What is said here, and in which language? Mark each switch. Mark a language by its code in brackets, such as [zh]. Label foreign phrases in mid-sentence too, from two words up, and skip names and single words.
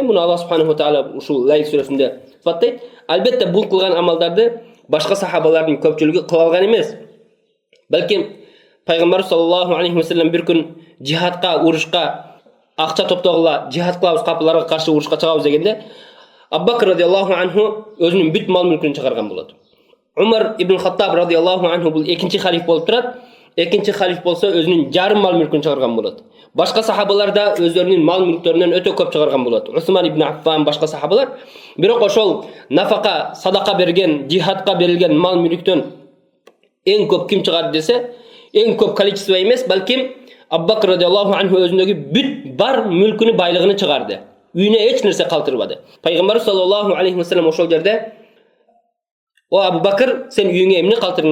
[ky] Муну Алла [ar] سبحانه وتعالى [ky] ушул Лайл сүрөсүндө сыфаттайт. Албетте бул кылган амалдарды башка сахабалардын көпчүлүгү кыла алган эмес. Балким Пайгамбар [ar] صلى الله عليه وسلم [ky] бир күн жихадка, урушка акча топтогула, жихад кылабыз, капыларга каршы урушка чыгабыз дегенде, Абу Бакр [ar] رضي الله عنه [ky] өзүнүн бүт мал мүлкүн чыгарган болот. Умар ибн Хаттаб [ar] رضي الله عنه [ky] бул экинчи халиф болуп турат. Экинчи халиф болсо өзүнүн жарым мал мүлкүн чыгарган болот. Башка сахабалар да өздөрүнүн мал мүлктөрүнөн өтө көп чыгарган болот. Усман ибн Аффан, башка сахабалар. Бирок ошол нафака, садака берген, жихадка берилген мал мүлктөн эң көп ким чыгарды десе, эң көп количество эмес, балким Абу Бакр [ar] رضي الله عنه [ky] өзүндөгү бүт бар мүлкүнү, байлыгын чыгарды. Үйүнө эч нерсе калтырбады. Пайгамбар [ar] صلى الله عليه وسلم [ky] ошол жерде: "О Абу Бакр, сен үйүңө эмне калтырдың?"